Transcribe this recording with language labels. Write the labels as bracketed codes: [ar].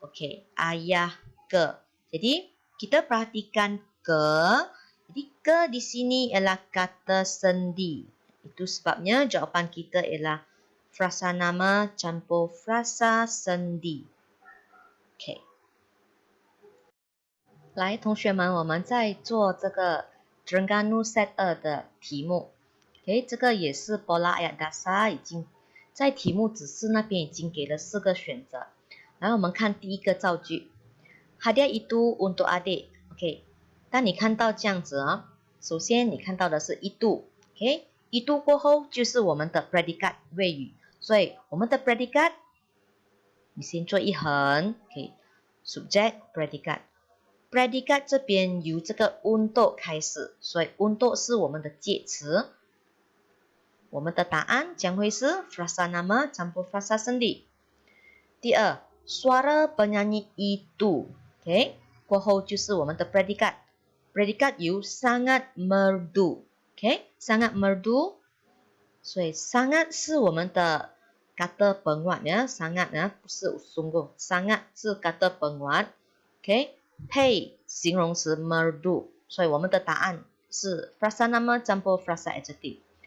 [ms] Okey, ayah ke. Jadi, kita perhatikan ke. Jadi, ke di sini ialah kata sendi. Itu sebabnya jawapan kita ialah frasa nama campur frasa sendi. Okey. [zh] 来，同学们，我们在做这个 Terengganu Set 2的题目。 OK， 这个也是 Pola Ayat Dasar 已经在题目指示那边已经给了4个选择。来，我们看第一个造句 ， [ms] Hadiah itu untuk adik。 [zh] OK， 当你看到这样子啊，首先你看到的是itu。OK， itu 过后就是我们的 predikat 谓语，所以我们的 predikat 你先做一横。 OK，subject predikat。predikat 这边由这个 untuk 开始，所以 untuk 是我们的介词。我们的答案将会是 frasa nama campur frasa sendi。第二 suara penyanyi itu， OK， 过后就是我们的 predikat。predikat 由 [ms] sangat merdu， [zh] OK， sangat merdu， 所以 sangat 是我们的 kata penguat 呀 ，sangat 呀，不是 sungguh， sangat 是 kata penguat。OK， 配形容词 merdu， 所以我们的答案是 frasa nama campur frasa adjektif。